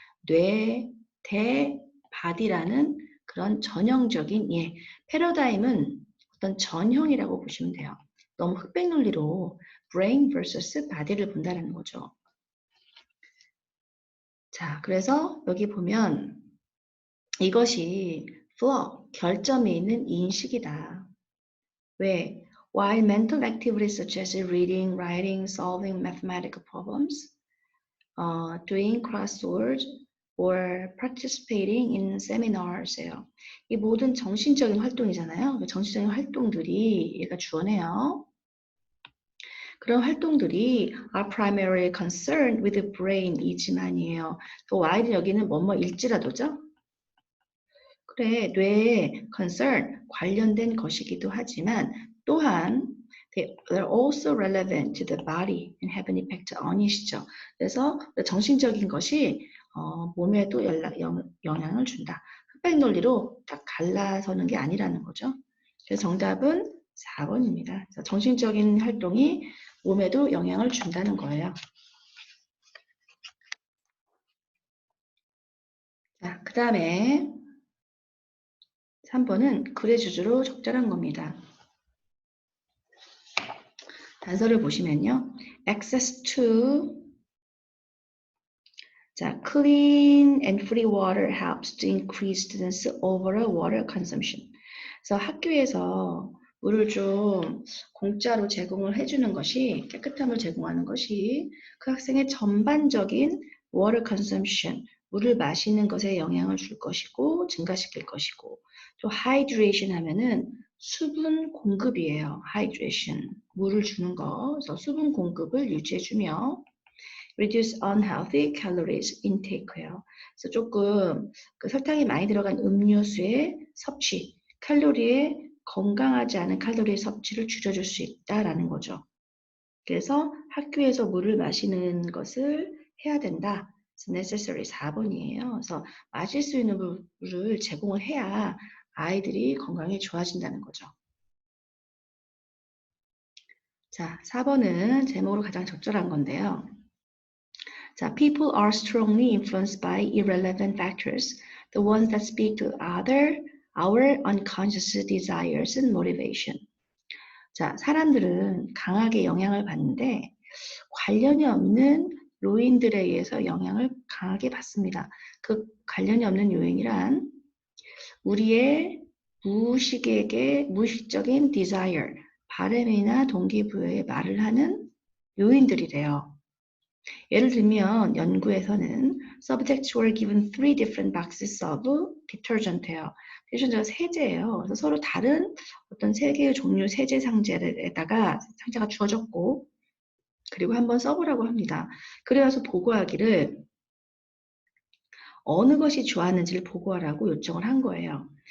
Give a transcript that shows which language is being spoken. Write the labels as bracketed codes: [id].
[ko] 뇌, 대, 바디라는 그런 전형적인 패러다임은 어떤 전형이라고 보시면 돼요. 너무 흑백 논리로 [en] brain vs body [ko] 를 본다는 거죠. 자, 그래서 여기 보면 이것이 flaw, 결점이 있는 인식이다. 왜? [en] While mental activities such as reading, writing, solving mathematical problems, doing crosswords, or participating in semiнаrs예요. [ko] 이 모든 정신적인 활동이잖아요. 정신적인 활동들이 얘가 주어네요. 그런 활동들이 [en] are primarily concerned with the brain이지만이에요. [ko] 그 while 여기는 뭐뭐일지라도죠. 그래, 뇌에 concern, 관련된 것이기도 하지만 또한 [en] they're also relevant to the body and have an impact on it이죠. [ko] 그래서 정신적인 것이 몸에도 영향을 준다. 흑백 논리로 딱 갈라서는 게 아니라는 거죠. 그래서 정답은 4번입니다. 정신적인 활동이 몸에도 영향을 준다는 거예요. 자, 그 다음에 3번은 글의 주주로 적절한 겁니다. 단서를 보시면요. [en] access to 자, clean and free water helps to increase students' overall water consumption. [ko] 그래서 학교에서 물을 좀 공짜로 제공을 해주는 것이 깨끗함을 제공하는 것이 그 학생의 전반적인 [en] water consumption, [ko] 물을 마시는 것에 영향을 줄 것이고 증가시킬 것이고 또 hydration 하면은 수분 공급이에요. hydration, 물을 주는 거. 그래서 수분 공급을 유지해주며 [en] reduce unhealthy calories intake [ko] 예요. 그래서 조금 그 설탕이 많이 들어간 음료수의 섭취, 칼로리의 건강하지 않은 칼로리의 섭취를 줄여줄 수 있다라는 거죠. 그래서 학교에서 물을 마시는 것을 해야 된다. necessary 4번이에요. 그래서 마실 수 있는 물을 제공을 해야 아이들이 건강이 좋아진다는 거죠. 자, 4번은 제목으로 가장 적절한 건데요. [en] 자, people are strongly influenced by irrelevant factors, the ones that speak to our unconscious desires and motivation. [ko] 자, 사람들은 강하게 영향을 받는데 관련이 없는 요인들에 의해서 영향을 강하게 받습니다. 그 관련이 없는 요인이란 우리의 무의식적인 desire, 바람이나 동기부여에 말을 하는 요인들이래요. 예를 들면 연구에서는 [en] subjects were given 3 different boxes of detergent예요. [ko] detergent가 세제예요. 그래서 서로 다른 어떤 3개의 종류 세제 상자에다가 상자가 주어졌고 그리고 한번 써보라고 합니다. 그래서 보고하기를 어느 것이 좋았는지를 보고하라고 요청을 한 거예요.